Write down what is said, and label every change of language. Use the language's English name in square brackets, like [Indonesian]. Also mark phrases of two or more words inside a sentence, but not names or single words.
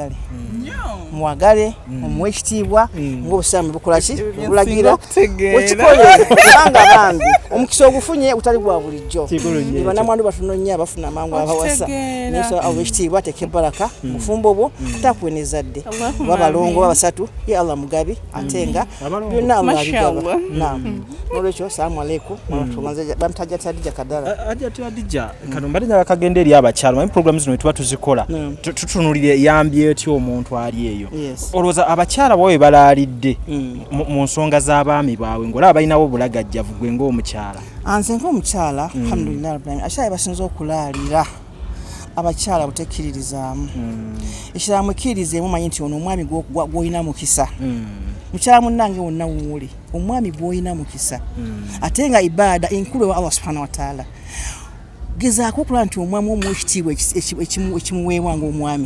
[Ganda] mwagale omuwe ekitiibwa ng'obusiraamu bukola ki bulagira okikole kubanga bambi omukisa ogufunye utali gwa bulijjo banamwandu batunonya bafuna amangu abawasa neso awekitiibwa ateeka ebaraka mufumbo bwo takuwenezadde babalongo babasatu ye Allah mugabi atenga byonna Allah abigaba nolwekyo [Arabic] سلام عليكم [Ganda] bamutaja Khadija Kadara Khadija kano mbadde nakagenda eri abakyalo manyi program zino tuba tuzikola tutunulire yambye etyo omuntu ali eyo olowooza abakyala bwawe balaalidde mu nsonga z'abaami baabwe ng'olaba balinawo bulagajjavu gwe ng'omukyala? Anze ng'omukyala [Arabic] الحمد لله رب العالمين [Ganda] akyala basinza okulaalira abakyala butekkiririzaamu ekiramu ekkirizeemu manyi nti ono omwami gw'olina mukisa mukyala munnange wonna wuuli omwami gw'olina mukisa ate nga ibaada enkulu ewa Allah [Arabic] سبحانه وتعالى [Ganda] gezaako okulaba nti omwami omuwa ekitiibwa ekimuweebwa ng'omwami